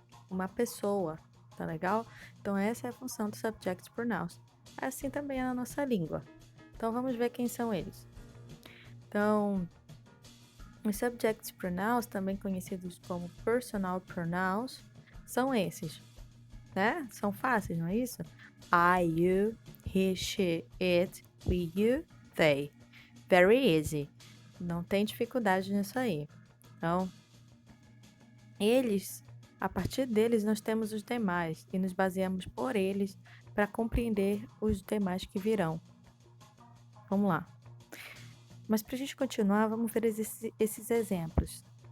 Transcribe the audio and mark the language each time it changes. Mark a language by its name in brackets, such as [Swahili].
[Portuguese] Uma pessoa, tá legal? Então essa é a função dos [English] subject pronouns. [Portuguese] Assim também é na nossa língua. Então vamos ver quem são eles. Então, os [English] subject pronouns, [Portuguese] também conhecidos como [English] personal pronouns, [Portuguese] são esses, né? São fáceis, não é isso? [English] I, you, he, she, it, we, you, they. Very easy. [Portuguese] Não tem dificuldade nisso aí. Então, a partir deles nós temos os demais e nos baseamos por eles para compreender os demais que virão. Vamos lá. Mas para a gente continuar, vamos ver esses exemplos.